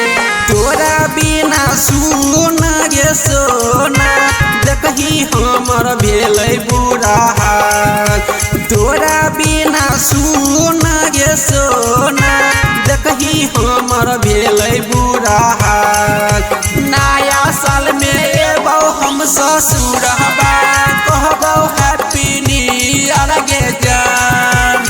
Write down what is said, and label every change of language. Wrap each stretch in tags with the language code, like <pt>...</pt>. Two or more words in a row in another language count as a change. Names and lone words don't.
<mai>तोरा बिना सुन गे सोना देखही हमर भेलै बुरा हाल। तोरा बिना सुन गे सोना देखही हमर भेलै बुरा हाल। नया साल में एबो हम ससुरबा कहबो</mai> <en>happy new year</en> <mai>गे जान।</mai>